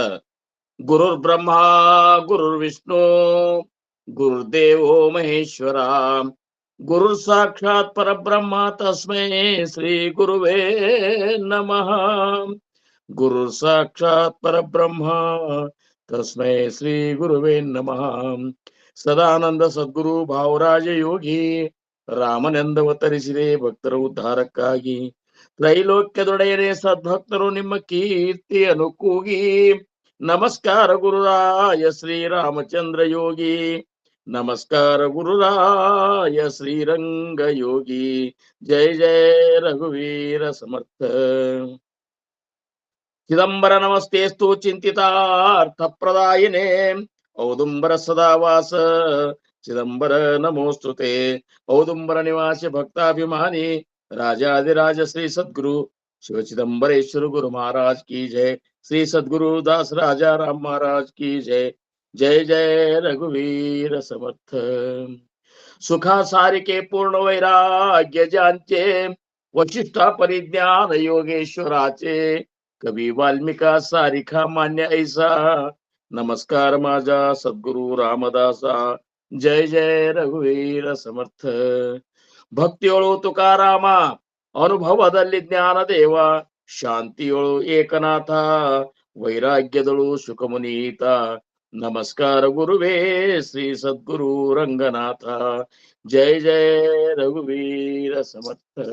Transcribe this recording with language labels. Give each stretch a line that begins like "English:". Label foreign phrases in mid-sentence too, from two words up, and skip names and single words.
Sanskrit: गुरुर्ब्रह्मा गुरुर्विष्णू गुरुर्देवो महेश्वरा. गुरु साक्षात परब्रह्म तस्मै श्री गुरुवे नमः. गुरु साक्षात परब्रह्म तस्मै श्री गुरुवे नमः.
Kannada: ಸದಾನಂದ ಸದ್ಗುರು ಭಾವರಾಜ ಯೋಗಿ ರಾಮನೆಂದವತರಿಸಿದೆ ಭಕ್ತರ ಉದ್ಧಾರಕ್ಕಾಗಿ. ತ್ರೈಲೋಕ್ಯದೊಡೆಯರೇ ಸದ್ಭಕ್ತರು ನಿಮ್ಮ ಕೀರ್ತಿಯನ್ನು ಕೂಗಿ. ನಮಸ್ಕಾರ ಗುರುರಾಯ ಶ್ರೀರಾಮಚಂದ್ರ ಯೋಗಿ. ನಮಸ್ಕಾರ ಗುರುರಾಯ ಶ್ರೀರಂಗ ಯೋಗಿ. ಜಯ ಜಯ ರಘುವೀರ ಸಮರ್ಥ.
Sanskrit: ಚಿದಂಬರ ನಮಸ್ತೆಸ್ತು ಚಿಂತಿತಾರ್ಥ ಪ್ರದಾಯಿನೇ. ಔದುಂಬರ ಸದಾವಾಸ ಚಿದಂಬರ ನಮೋಸ್ತುತೆ. ಔದುಂಬರ ನಿವಾಸಿ ಭಕ್ತಾಭಿಮಾನಿ
Hindi: राजाधिराज श्री सद्गुरु शिव चिदंबरेश्वर गुरु महाराज की जय. श्री सद्गुरु दास राजा राम महाराज की जय.
Marathi: जय जय रघुवीर समर्थ. सुखा सारिके पूर्ण वैराग्य ज्यांचे वशिष्ठा परिज्ञान योगेश्वराचे. कवी वाल्मिका सारिखा मान्य ऐसा. नमस्कार माझा सद्गुरु रामदासा. जय जय रघुवीर समर्थ.
Kannada: ಭಕ್ತಿಯೊಳು ತುಕಾರಾಮ ಅನುಭವದಲ್ಲಿ ಜ್ಞಾನ ದೇವ. ಶಾಂತಿಯೊಳು ಏಕನಾಥ ವೈರಾಗ್ಯದಳು ಶುಕಮುನೀತ. ನಮಸ್ಕಾರ ಗುರುವೇ ಶ್ರೀ ಸದ್ಗುರು ರಂಗನಾಥ. ಜಯ ಜಯ ರಘುವೀರ ಸಮರ್ಥ.